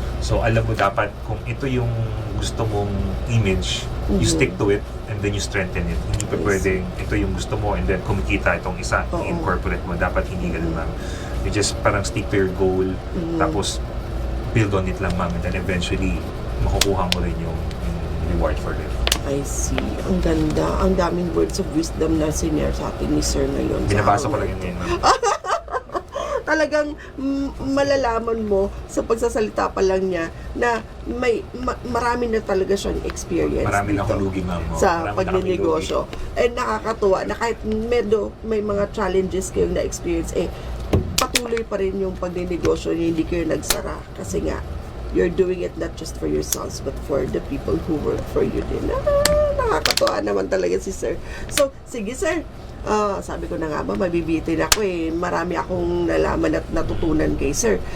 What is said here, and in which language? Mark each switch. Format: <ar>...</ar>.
<en>So,</en> <tl>alam mo dapat kung ito yung gusto mong</tl> <en>image, you stick to it and then you strengthen it.</en> <tl>Hindi pa pwedeng ito yung gusto mo</tl> <en>and then</en> <tl>kumikita itong isa, i-incorporate mo. Dapat hindi ganun ma'am.</tl> <en>You just</en> <tl>parang</tl> <en>stick to your goal,</en> <tl>tapos</tl> <en>build on it lang ma'am, and then eventually</en> <tl>makukuha mo rin yung</tl> <en>reward for it. I see.</en> <tl>Ang ganda. Ang daming words of wisdom na sinare sa atin ni Sir ngayon. Binabasa ko lang yun ngayon ma'am. Talagang malalaman mo sa pagsasalita pa lang niya na marami na talaga siyang experience. Marami na hulugi ma'am. Sa pagninegosyo. And nakakatuwa na kahit may mga challenges kayong na-experience, patuloy pa rin yung pagninegosyo niyo, hindi kayo nagsara.</tl> <en>Kasi nga, you're doing it not just for yourselves but for the people who work for you din.</en> <tl>Nakakatuwa naman talaga si Sir. So, sige Sir. Sabi ko na nga ba, mabibitin ako marami akong nalaman at natutunan kay Sir.</tl>